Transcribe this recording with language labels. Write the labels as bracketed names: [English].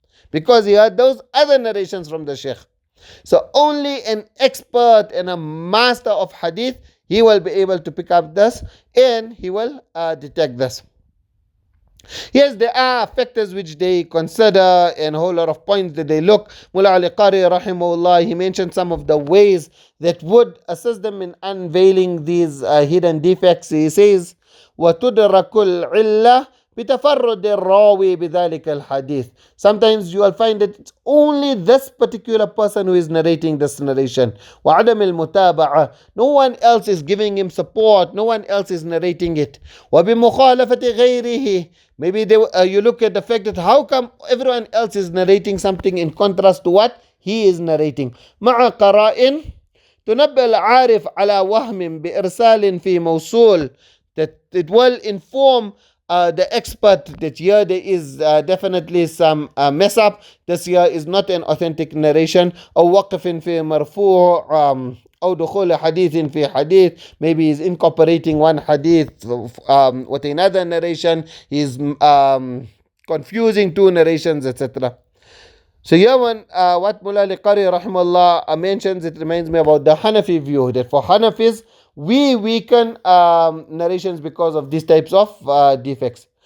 [English] Because he heard those other narrations from the sheikh. So only an expert and a master of hadith, he will be able to pick up this and he will detect this. Yes, there are factors which they consider and a whole lot of points that they look. Mullah Ali Qari rahimahullah, he mentioned some of the ways that would assist them in unveiling these hidden defects. He says, [Arabic] وَتُدْرَكُ الْعِلَّةِ بِتَفَرُّدِ الرَّاوِي بِذَلِكَ الْحَدِيثِ. [English] Sometimes you will find that it's only this particular person who is narrating this narration. [Arabic] وَعَدَمِ الْمُتَابَعَةِ. [English] No one else is giving him support. No one else is narrating it. [Arabic] وَبِمُخَالَفَةِ غَيْرِهِ. [English] Maybe you look at the fact that how come everyone else is narrating something in contrast to what he is narrating. [Arabic] مع قرائن تنبه العارف على وهم بإرسال في موصول. [English] That it will inform the expert that here there is definitely some mess up. This here is not an authentic narration. [Arabic] أو وقف في مرفوع أو دخول حديث في حديث. [English] Maybe he's incorporating one hadith with another narration. He's confusing two narrations, etc. So here when what Mullah al-Qari rahimahullah mentions, it reminds me about the Hanafi view, that for Hanafis, we weaken narrations because of these types of defects.